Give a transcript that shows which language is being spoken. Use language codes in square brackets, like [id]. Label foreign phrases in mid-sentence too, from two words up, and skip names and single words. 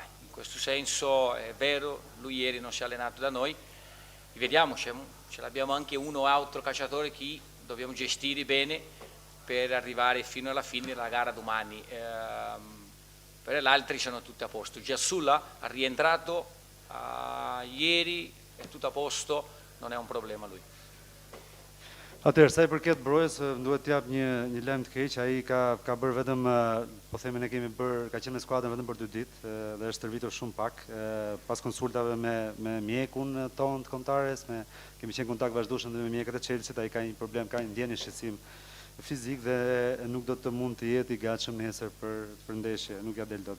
[it] In questo senso è vero, lui ieri non si è allenato da noi, vediamo, ce l'abbiamo anche uno o altro calciatore che dobbiamo gestire bene per arrivare fino alla fine della gara domani. Per gli altri sono tutti a posto. Giassulla ha rientrato ieri, è tutto a posto, non è un problema lui. [sq] Atëherë, sa i përket Brojës, duhet t'jap një lajm të keq. Ai ka bërë vetëm, po themi, ne kemi bërë, ka qenë me skuadrën vetëm për 2 ditë dhe është stërvitur shumë pak. Pas konsultave me mjekun ton të kombëtares, kemi qenë kontakt vazhdueshëm me mjekët e Chelsea, ai ka një problem, ka një ndjenjë shqetësim fizik dhe nuk do të mund të jetë i gatshëm nesër për ndeshje, nuk ja del dot.